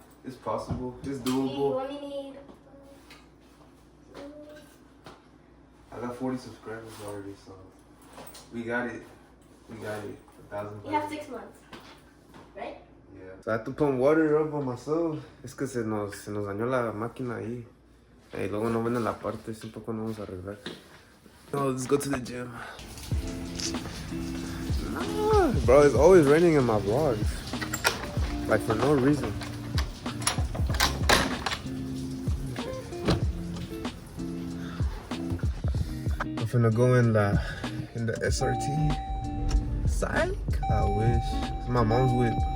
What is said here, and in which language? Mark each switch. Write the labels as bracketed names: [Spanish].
[English] It's possible. It's We doable. only need. I got 40 subscribers already, so we got it. We got it. 1,000. You have 6 months, right? Yeah. So I have to pump water up on myself. [Spanish] Es que se nos dañó la máquina ahí. Y luego no venden la parte, es un poco no vamos a arreglar. [English] No, let's go to the gym. Nah, bro, it's always raining in my vlogs. Like for no reason. I'm finna go in the SRT. Psych, I wish. It's my mom's whip.